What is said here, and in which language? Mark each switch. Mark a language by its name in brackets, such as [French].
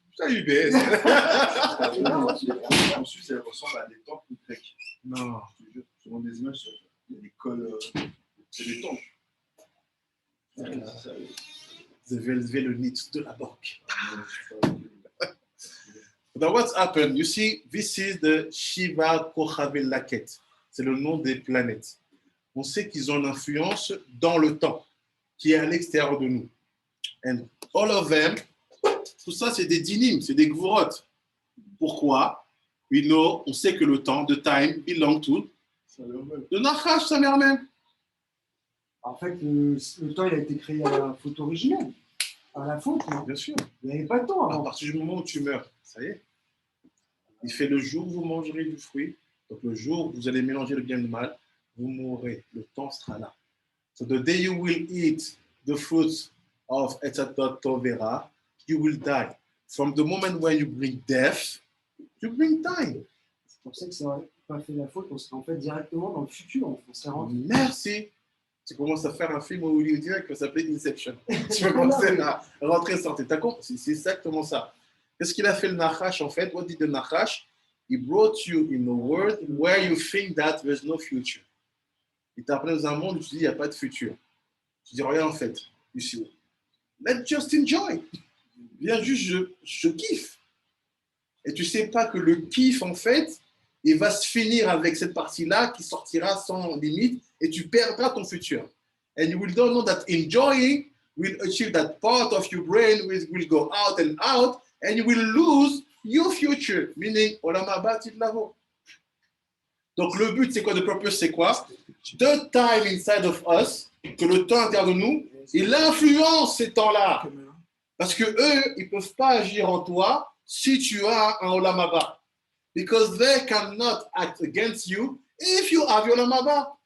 [French] Putain, UBS. En Suisse, elle ressemble à des temples grecs. Non. Je te jure, souvent des images, il y a des cols. C'est des temples. Vous avez levé le nid de la banque. [English] Now what's happened? You see, this is the Shiva Kochavel Laket. [French] C'est le nom des planètes. On sait qu'ils ont une influence dans le temps, qui est à l'extérieur de nous. [English] And all of them, [French] tout ça, c'est des dinim, c'est des gvorot. Pourquoi? [English] We know, [French] on sait que le temps, [English] the time, belong to the [French] Nachash, sa mère même. En fait, le temps, il a été créé à la faute originelle, à la faute. Non, Bien sûr. il n'y avait pas de temps À avant. partir du moment où tu meurs, ça y est. Il fait le jour où vous mangerez du fruit. Donc le jour où vous allez mélanger le bien et le mal, vous mourrez. Le temps sera là. [English] So the day you will eat the fruits of Etzatot Tovera, you will die. From the moment when you bring death, you bring time. [French] C'est pour ça que ça n'aurait pas fait la faute. On serait en fait directement dans le futur. On serait rentré. Merci. Tu commences à faire un film hollywoodien qui s'appelait Inception. Tu vas commencer à rentrer et sortir. T'as compris? C'est exactement ça. Qu'est-ce qu'il a fait le Nachash en fait? [English] What did the Nachash? He brought you in a world where you think that there's no future. [French] Il t'a appelé dans un monde où tu dis il n'y a pas de futur. Tu dis rien en fait. [English] You see, let's just enjoy. [French] Viens juste, je kiffe. Et tu sais pas que le kiff en fait, il va se finir avec cette partie-là qui sortira sans limite et tu perdras ton futur. [English] And you will don't know that enjoying will achieve that part of your brain which will go out and you will lose your future, meaning olam haba titlaho. [French] Donc le but c'est quoi? [English] The purpose [French] c'est quoi? [English] The time inside of us, [French] que le temps intérieur de nous, il influence ces temps-là. Parce que eux, ils peuvent pas agir en toi si tu as un olam haba. [English] Because they cannot act against you if you have your olam haba.